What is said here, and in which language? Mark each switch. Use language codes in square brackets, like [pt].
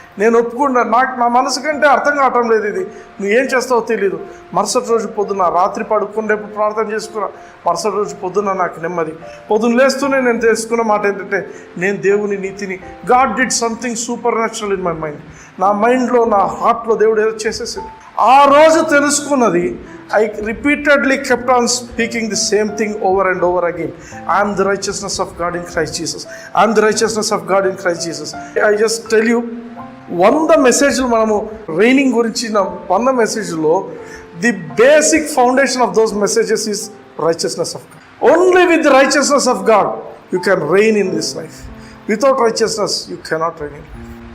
[te] నేను ఒప్పుకున్నా, నా మనసు కంటే అర్థం కావటం లేదు, ఇది నువ్వేం చేస్తావో తెలియదు. మరుసటి రోజు పొద్దున్న రాత్రి పడుకుని రేపు ప్రార్థన చేసుకున్నా, మరుసటి రోజు పొద్దున్న నాకు నెమ్మది. పొద్దున్న లేస్తూనే నేను తెలుసుకున్న మాట ఏంటంటే, నేను దేవుని నీతిని, [en] God did something supernatural in my mind. [te] నా మైండ్లో, నా హార్ట్లో దేవుడు ఏదో చేసేసింది. ఆ రోజు తెలుసుకున్నది, [en] I repeatedly kept on speaking the same thing over and over again. I am the righteousness of God in Christ Jesus. I am the righteousness of God in Christ Jesus. I just tell you, 100 మెసేజ్లు [te] మనము raining గురించి [en] 100 మెసేజ్లో the basic foundation of those messages is righteousness of God. Only with the righteousness of God you can reign in this life. Without righteousness you cannot reign in life.